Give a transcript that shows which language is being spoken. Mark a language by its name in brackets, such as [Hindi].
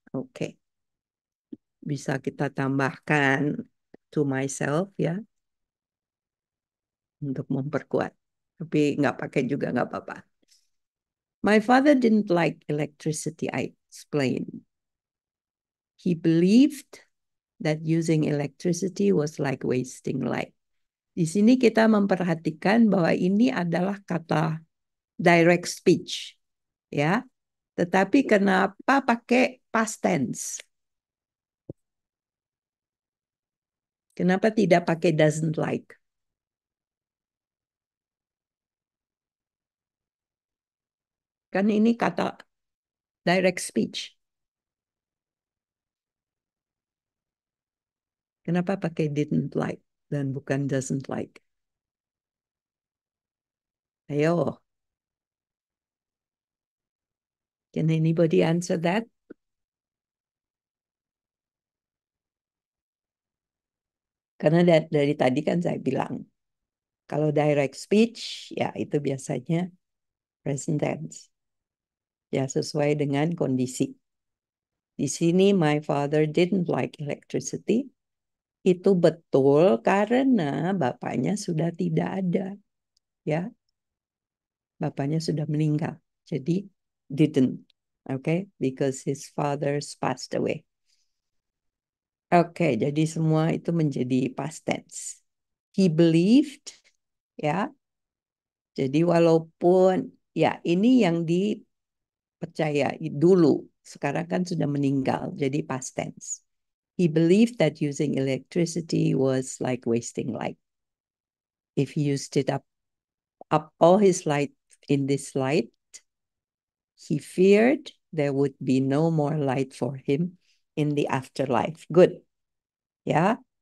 [Indonesian] Okay. Bisa kita tambahkan [English] to myself, [Indonesian] ya. Untuk memperkuat. Tapi nggak pakai juga nggak apa-apa. [English] My father didn't like electricity, I explained. He believed that using electricity was like wasting light. [Indonesian] Di sini kita memperhatikan bahwa ini adalah kata direct speech, ya. Tetapi kenapa pakai past tense? Kenapa tidak pakai [English] doesn't like? [Indonesian] Kan ini kata direct speech. Kenapa pakai [English] didn't like [Indonesian] dan bukan [English] doesn't like? [Indonesian] Ayo. [English] Can anybody answer that? [Indonesian] Karena dari tadi kan saya bilang, kalau direct speech, ya itu biasanya present tense. Ya sesuai dengan kondisi. Di sini [English] my father didn't like electricity. [Indonesian] Itu betul karena bapaknya sudah tidak ada. Ya. Bapaknya sudah meninggal. Jadi didn't. [English] Okay, because his father's passed away. [Indonesian] Oke, jadi semua itu menjadi past tense. [English] He believed, [Indonesian] ya. Jadi walaupun ya ini yang dipercaya dulu, sekarang kan sudah meninggal, jadi past tense. [English] He believed that using electricity was like wasting light. If he used it up all his light in this light, he feared there would be no more light for him in the afterlife. Good. Yeah.